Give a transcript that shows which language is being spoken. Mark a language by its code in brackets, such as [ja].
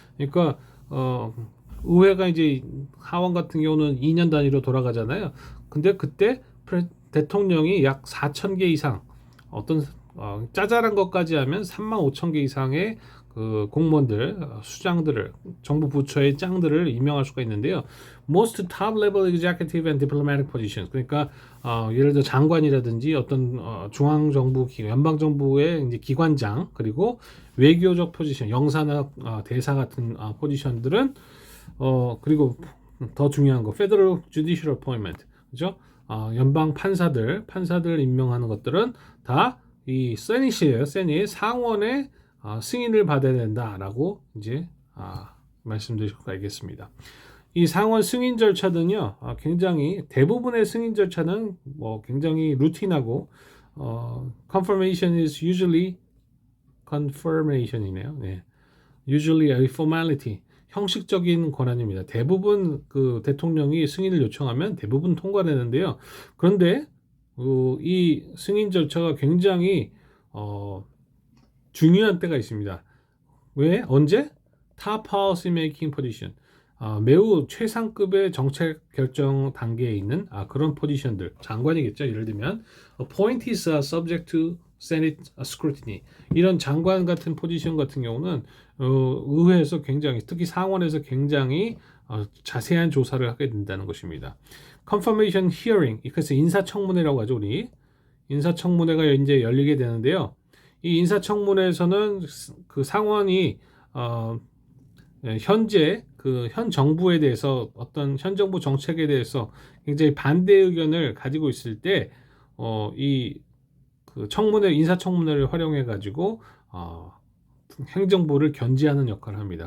[ko] 그러니까 의회가 이제 하원 같은 경우는 2년 단위로 돌아가잖아요. 근데 그때 대통령이 약 4천 개 이상 어떤 짜잘한 것까지 하면 3만 5천 개 이상의 그 공무원들, 수장들을 정부 부처의 짱들을 임명할 수가 있는데요. [en] Most top level executive and diplomatic positions. [ko] 그러니까 예를 들어 장관이라든지 어떤 중앙 정부 기관, 연방 정부의 이제 기관장 그리고 외교적 포지션, 영사나 대사 같은 포지션들은 그리고 더 중요한 거 [en] Federal Judicial Appointment. [ko] 그죠? 연방 판사들 임명하는 것들은 다 이 세닛이에요. 세닛 상원의 승인을 받아야 된다라고 이제 말씀드릴 수가 있겠습니다. 이 상원 승인 절차는요, 굉장히 대부분의 승인 절차는 뭐 굉장히 루틴하고 [en] confirmation is usually confirmation [ko] 이네요. 네. [en] Usually a formality. [ko] 형식적인 권한입니다. 대부분 그 대통령이 승인을 요청하면 대부분 통과되는데요. 그런데 이 승인 절차가 굉장히 중요한 때가 있습니다. 왜? 언제? [en] Top policy making position. [ko] 매우 최상급의 정책 결정 단계에 있는 그런 포지션들, 장관이겠죠. 예를 들면 [en] appointees are subject to Senate scrutiny. [ko] 이런 장관 같은 포지션 같은 경우는 의회에서 굉장히, 특히 상원에서 굉장히 자세한 조사를 하게 된다는 것입니다. Confirmation hearing, 그래서 인사청문회라고 하죠. 우리 인사청문회가 이제 열리게 되는데요. 이 인사청문회에서는 그 상원이 현재 그 현 정부에 대해서 어떤 현 정부 정책에 대해서 굉장히 반대 의견을 가지고 있을 때 이 그 인사청문회를 활용해 가지고 행정부를 견제하는 역할을 합니다.